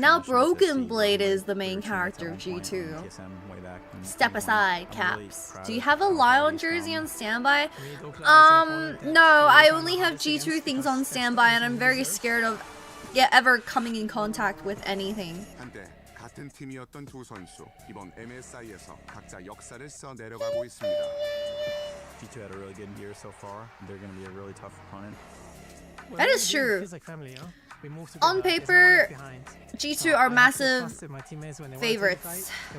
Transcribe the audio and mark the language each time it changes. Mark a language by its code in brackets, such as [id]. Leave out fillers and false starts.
[en] Now Broken Blade is the main character of G2. Step aside, Caps. Do you have a LYON jersey on standby? No, I only have G2 things on standby and I'm very scared of ever coming in contact with anything. [ko] 같은 팀이었던 두 선수 이번 MSI에서 각자 역사를 써 내려가고 있습니다. [en] G2 had a really good year so far. They're going to be a really tough opponent. That is true. Feels like family, huh? We move together. On paper, G2 are massive favorites.